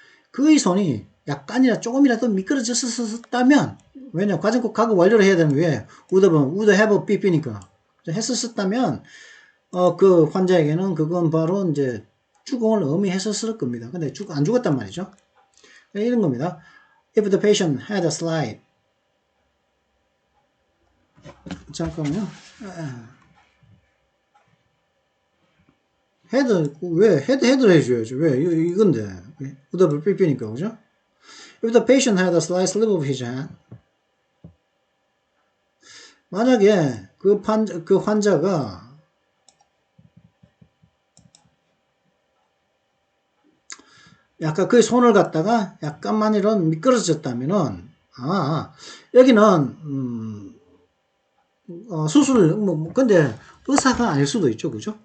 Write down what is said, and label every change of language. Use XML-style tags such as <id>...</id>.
<ko>그의 손이 약간이라 조금이라도 미끄러졌었다면 왜냐 과정 꼭 가고 완료를 해야 되는 게 would have 삐삐니까 했었다면 그 환자에게는 그건 바로 이제 죽음을 의미했었을 겁니다. 근데 안 죽었단 말이죠. 이런 겁니다.</ko> <en>If the patient had a slight</en> <ko>잠깐만요. 헤드를 해줘야죠. 왜? 이건데. would 삐삐니까, 그죠?</ko> <en>If the patient had a slight slip of his hand,</en> <ko>만약에 그 환자가 약간 그 손을 갖다가 약간만이라도 미끄러졌다면은, 여기는, 수술, 근데 의사가 아닐 수도 있죠. 그죠?</ko>